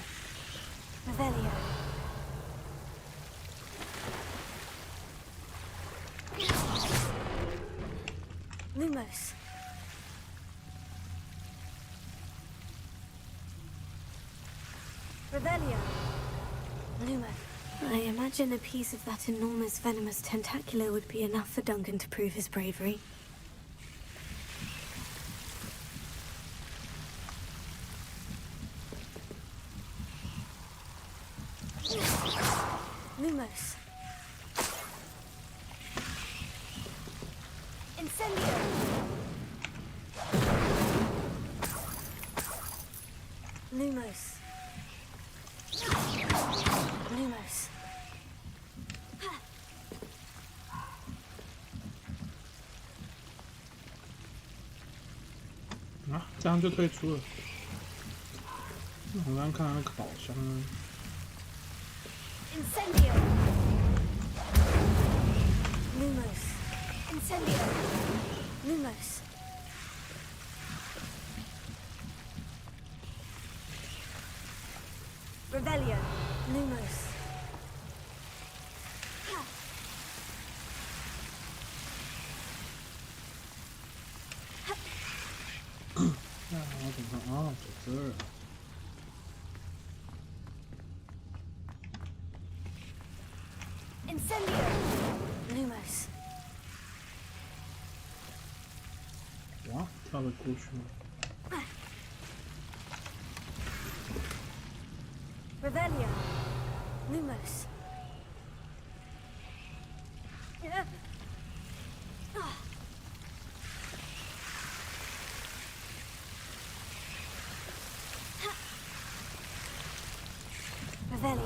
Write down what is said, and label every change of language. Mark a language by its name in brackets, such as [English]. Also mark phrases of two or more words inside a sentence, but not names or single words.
[English] Revelio. Lumos. Revelio. Lumos. I imagine a piece of that enormous venomous tentacular would be enough for Duncan to prove his bravery. Lumos. Incendio. Lumos. Lumos. [Chinese] 啊，这样就退出了。我刚看到那个宝箱呢。 [English] Incendio. Lumos. Incendio. Lumos. Revelio. Lumos. [Chinese] 那我怎么看？哦，在这儿。 [English] Incendio. Lumos. [Chinese] 哇，跳得过去了。 [English] Revelio. Lumos. Revelio.